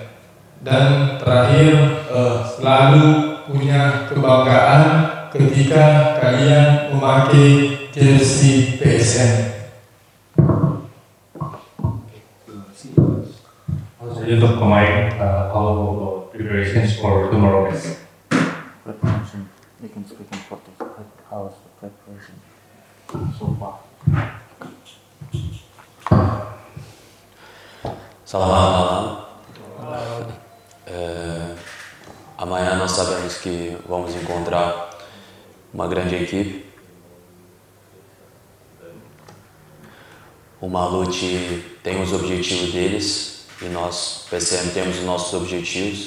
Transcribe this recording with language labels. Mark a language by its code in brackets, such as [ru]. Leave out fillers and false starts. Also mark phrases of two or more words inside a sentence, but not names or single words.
[id] Dan terakhir, selalu punya kebanggaan ketika kalian memakai jersey PSM. Untuk pemain, kalau [en] preparations for tomorrow is preparation. You can speak in Portuguese. How's the preparation so far? [id] Selamat malam. [pt] Amanhã nós sabemos que vamos encontrar uma grande equipe. O Malute tem os objetivos deles e nós, PCM, temos os nossos objetivos.